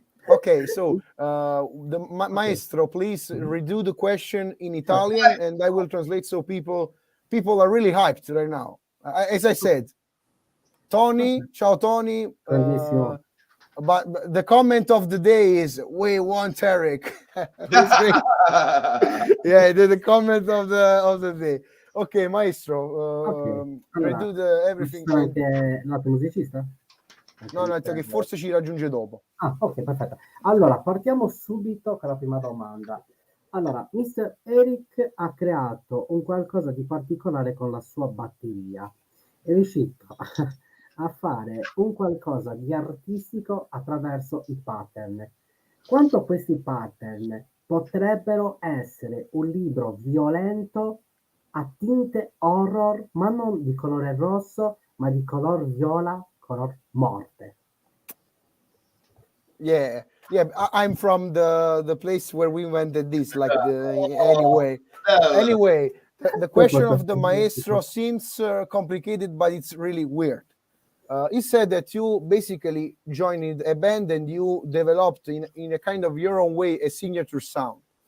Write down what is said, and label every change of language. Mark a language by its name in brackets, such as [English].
[English] Okay, so the Maestro, please redo the question in Italian, and I will translate so people are really hyped right now. As I said, Tony, [Italian] ciao Tony. [English] But the comment of the day is we want Eric. Yeah, the comment of the day. Ok, Maestro, redo everything. [Italian] Anche l'altro musicista? No, che forse ci raggiunge dopo. Ah, ok, perfetto. Allora, partiamo subito con la prima domanda. Allora, Mr. Eric ha creato un qualcosa di particolare con la sua batteria. È riuscito a fare un qualcosa di artistico attraverso i pattern. Quanto questi pattern potrebbero essere un libro violento a tinte horror, ma non di colore rosso, ma di color viola, color morte. [English] Yeah, I'm from the place where we invented this. Anyway, the question of the Maestro seems complicated, but it's really weird. He said that you basically joined a band and you developed in a kind of your own way a signature sound.